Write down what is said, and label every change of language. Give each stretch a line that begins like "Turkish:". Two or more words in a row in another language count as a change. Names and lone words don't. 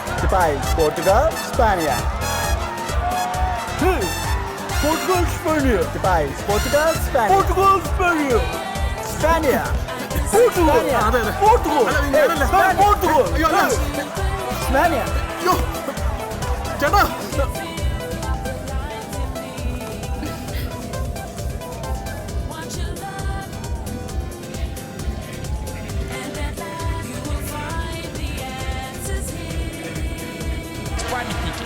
Portuguese: país. Portugal, Espanha. Portugal, Espanha. Que país? Portugal, Espanha. Portugal, Espanha. Espanha. Portugal.
Malayalam: അതെ അതെ
Portuguese: Portugal.
Malayalam: അല്ല, ഞാനല്ല.
Portuguese: Portugal.
Malayalam: അയ്യോ അല്ല
Portuguese: Espanha.
Malayalam: അയ്യോ ചേട്ടാ
Russian: Памятники.